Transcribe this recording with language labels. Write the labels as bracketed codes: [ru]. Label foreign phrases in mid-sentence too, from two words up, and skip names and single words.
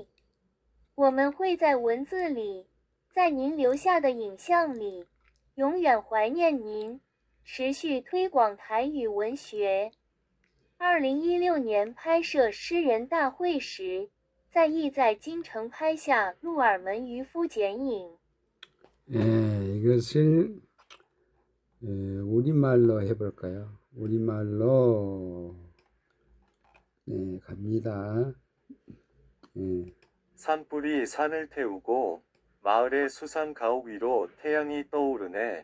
[zh] 我们会在文字里，在您留下的影像里，永远怀念您，持续推广台语文学。2016年拍摄诗人大会时，亦在京城拍下《鹿耳门渔夫剪影》。 [ko] 이것을 우리말로 해볼까요? 우리말로 갑니다. 산불이 산을 태우고 마을의 수상 가옥 위로 태양이 떠오르네.